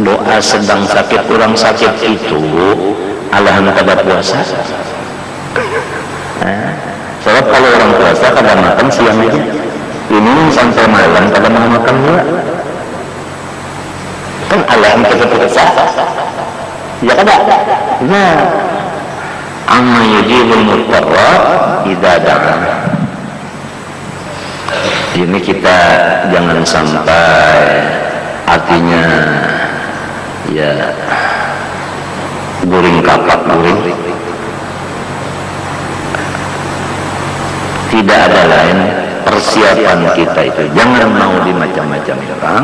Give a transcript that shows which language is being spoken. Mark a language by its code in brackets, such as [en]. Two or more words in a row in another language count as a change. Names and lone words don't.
[bjn] doa sedang sakit, kurang sakit itu alahan kada puasa. Sebab kalau orang puasa kada makan siang aja, ini sampai malam kada mau makan juga, kan alahan kada puasa. Ya kada. Nah, [ar] أما يجيب المضطر إذا دعا. [bjn] Ini kita jangan sampai artinya ya guring kapak guring, tidak ada lain persiapan kita itu jangan mau dimacam-macam orang.